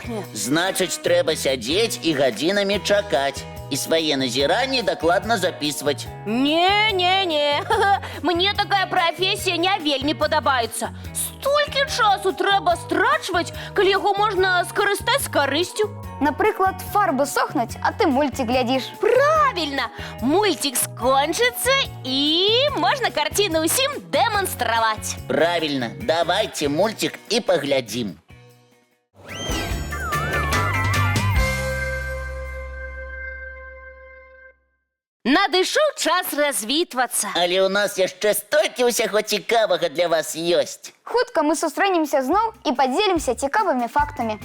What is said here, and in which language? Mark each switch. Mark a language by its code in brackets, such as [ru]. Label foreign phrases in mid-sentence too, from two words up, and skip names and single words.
[be] Значыць, трэба сядзець і гадзінамі чакаць. и свае назіранні дакладна записывать. Не. Мне такая профессия не вельмі падабаецца. Столькі часу трэба страчваць, калі яго можна скарыстаць з карысцю. [uk] Наприклад, фарби сохнуть, а ти мультик глядиш. [ru] Правильно! Мультик скончится, и можно картину усім демонстровать. Правильно, давайте мультик и поглядим. [be] Надышоў час развітвацца. Але у нас яшчэ столькі ўсяго цікавага для вас ёсць. Хутка мы сустрэнемся зноў і падзелімся цікавымі фактамі.